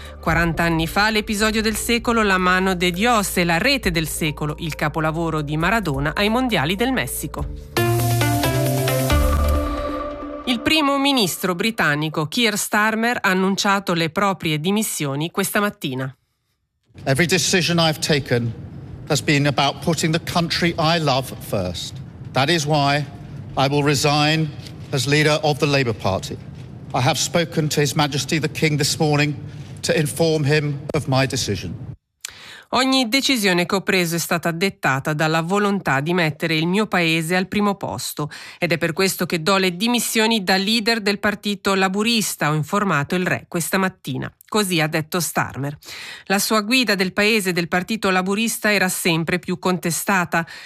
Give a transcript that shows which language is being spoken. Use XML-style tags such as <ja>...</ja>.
<it>40 anni fa l'episodio del secolo, la mano de Dios e la rete del secolo, il capolavoro di Maradona ai mondiali del Messico. Il primo ministro britannico Keir Starmer ha annunciato le proprie dimissioni questa mattina.</it> <en>Every decision I've taken has been about putting the country I love first. That is why I will resign as leader of the Labour Party. I have spoken to His Majesty the King this morning to inform him of my decision.</en> <it>Ogni decisione che ho preso è stata dettata dalla volontà di mettere il mio paese al primo posto ed è per questo che do le dimissioni da leader del partito laburista, ho informato il re questa mattina. Così ha detto Starmer. La sua guida del paese del partito laburista era sempre più contestata.</it>